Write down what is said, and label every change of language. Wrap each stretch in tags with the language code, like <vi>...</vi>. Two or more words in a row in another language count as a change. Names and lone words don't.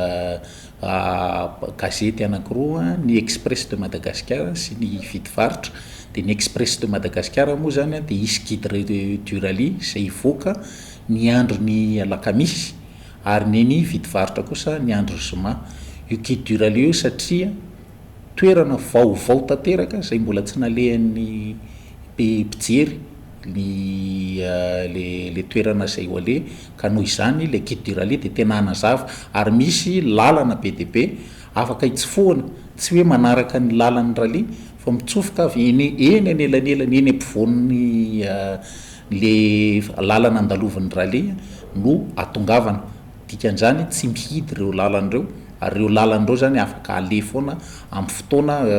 <mg>gazety anankiroa ny Express de Madagascar sy ny Vitivaritra de ny Express de Madagascar moa zany de isy</mg> <fr>guide du rallye</fr> <mg>zay ivoaka ny andro ny alakamisy ary ny Vitivaritra kosa ny andro zoma io</mg> <fr>guide du rallye</fr> <mg>io satria toerana vaovao tanteraka zay mbola tsy nalehan'ny mpijery le toerana zay ho ale ka noho izany le</mg> <fr>guide du rallye</fr> <mg>de tena anazava ary misy lalana be de be afaka hitsofoana tsy hoe manaraka ny lalan'ny rallye fa mitsofoka avy eny anelanelany eny ampovoan'ny le lalana andalovan'ny rallye no atongavana dikan'izany tsy mihidy ireo lalan'ireo ary ireo lalan'ireo zany afaka ale foana amin'ny fotoana</mg>